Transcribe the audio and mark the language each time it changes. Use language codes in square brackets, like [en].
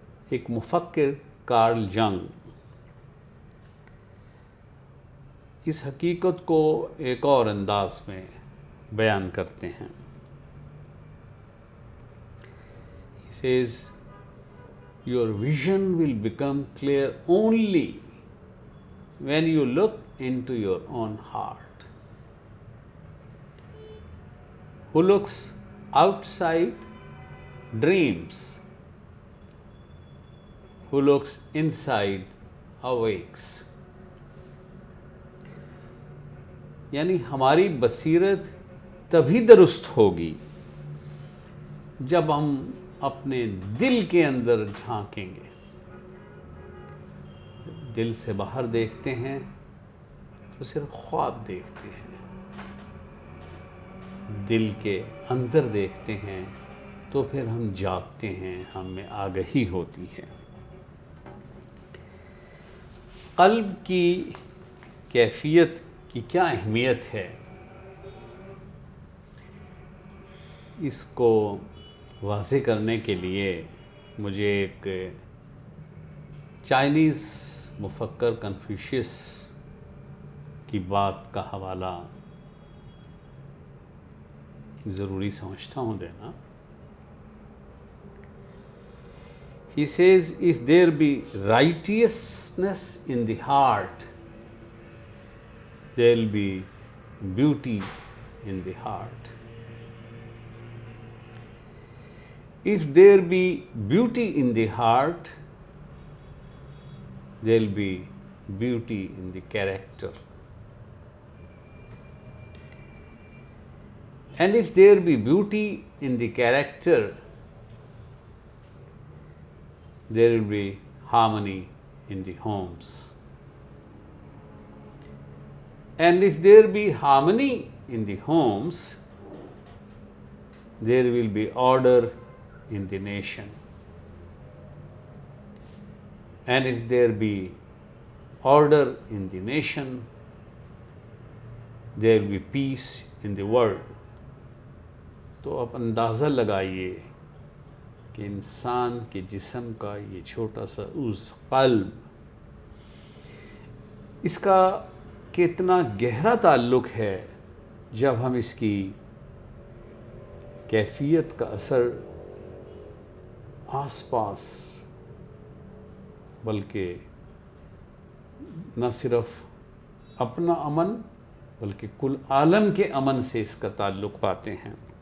[ur] ایک مفکر کارل جنگ اس حقیقت کو ایک اور انداز میں بیان کرتے ہیں۔ [en] He says, "Your vision will become clear only when you look into your own heart. Who looks outside dreams. Who looks inside awakes." [ur] یعنی ہماری بصیرت تبھی درست ہوگی جب ہم اپنے دل کے اندر جھانکیں گے۔ دل سے باہر دیکھتے ہیں تو صرف خواب دیکھتے ہیں، دل کے اندر دیکھتے ہیں تو پھر ہم جاگتے ہیں، ہم میں آگہی ہوتی ہے۔ قلب کی کیفیت کی کیا اہمیت ہے؟ اس کو واضح کرنے کے لیے مجھے ایک چائنیز مفکر کنفیوشیس کی بات کا حوالہ ضروری سمجھتا ہوں دینا. [en] He says, if there be righteousness in the heart, there will be beauty in the heart. If there be beauty in the heart, there will be beauty in the character. And if there be beauty in the character, there will be harmony in the homes. And if there be harmony in the homes, there will be order in the nation. And if there be order in the nation, there will be peace in the world. [ur] تو آپ اندازہ لگائیے کہ انسان کے جسم کا یہ چھوٹا سا عضو قلب، اس کا کتنا گہرا تعلق ہے جب ہم اس کی کیفیت کا اثر آس پاس بلکہ نہ صرف اپنا امن بلکہ کل عالم کے امن سے اس کا تعلق پاتے ہیں.